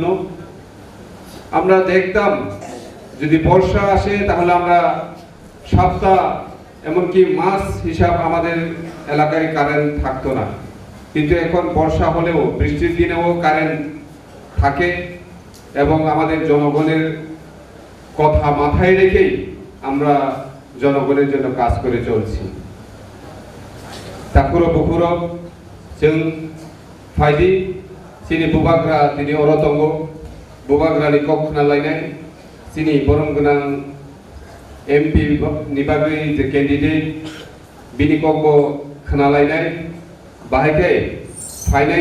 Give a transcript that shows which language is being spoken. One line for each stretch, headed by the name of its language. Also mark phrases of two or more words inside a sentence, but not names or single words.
Bangla: আমরা দেখতাম যদি বর্ষা আসে তাহলে আমরা সপ্তাহ এমনকি মাস হিসাব আমাদের এলাকায় কারেন্ট থাকতো না, কিন্তু এখন বর্ষা হলেও বৃষ্টির দিনেও কারেন্ট থাকে। এবং আমাদের জনগণের কথা মাথায় রেখেই আমরা জনগণের জন্য কাজ করে চলছি।
Kok Borok: তাকুরো বুকুরো जों फायदि सिनि बुबाग्रा दिनै अरतंग बुबाग्रानि कक खोनालायनाय सिनि बरम गोनां एमपि नि बागै जे केन्डिडेट बिनि कक खोनालायनाय बाहायखाय फायनाय